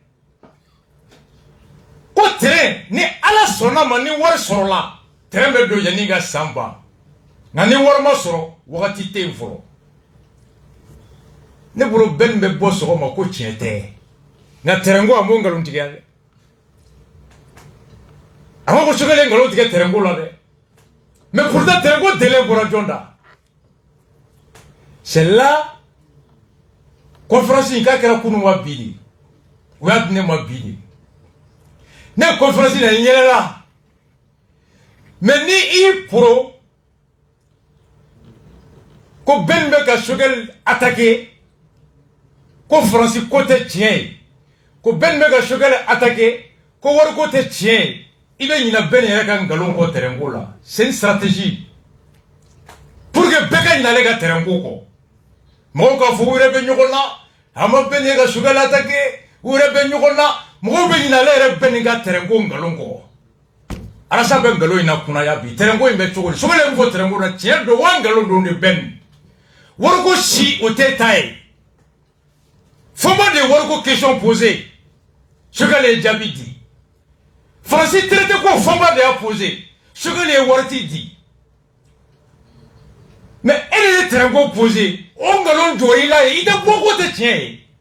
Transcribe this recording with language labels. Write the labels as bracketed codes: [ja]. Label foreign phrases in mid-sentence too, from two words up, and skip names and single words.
[bm] ko terrain ni ala sɔnna ma ni wari sɔrɔla terrain bɛ don yanni ka san ban nka ni wari ma sɔrɔ wagati tɛ yen fɔlɔ ne bolo bɛɛ bɛ bɔ sɔgɔma ko tiɲɛ tɛ nka terrain ko a m'o nkalon tigɛ dɛ a ko Choguel ye nkalon tigɛ terrain ko la dɛ [fr] mais pourtant [bm] terrain ko délai bɔra jɔn da [fr] c'est là [bm] conférence in k'a kɛra kunun wa bi de o y'a di ne ma bi de ne conférence na n yɛlɛla mais ni i poro ko bɛɛ bɛ ka Choguel attaquer ko Faransi ko tɛ tiɲɛ ye ko bɛɛ bɛ ka Choguel attaquer ko wari ko tɛ tiɲɛ ye i bɛ ɲinɛ bɛɛ yɛrɛ ka nkalon kɔ terrain ko la [fr] c'est une stratégie pour [bm] que bɛɛ ka ɲinɛ ale ka terrain ko kɔ mɔgɔw k'a fɔ u yɛrɛ bɛ ɲɔgɔn na a ma bɛɛ yɛrɛ ka Choguel attaquer u yɛrɛ bɛ ɲɔgɔn na mɔgɔw bɛ ɲinɛ ale yɛrɛ bɛɛ ni ka terrain ko nkalon kɔ Alassane bɛ nkalon in na kunnaya bi terrain ko in bɛ cogo di Choguel ye min fɔ terrain ko la tiɲɛ don wa nkalon don de bɛɛ ni wari ko si o tɛ ta ye Fɔnba de ye wari ko [fr] question posé [bm] Choguel ye jaabi di Faransi traité ko Fɔnba de y'a posé Choguel ye wari ti di mais e de ye terrain ko posé o nkalon jɔ i la ye i tɛ bɔ ko tɛ tiɲɛ ye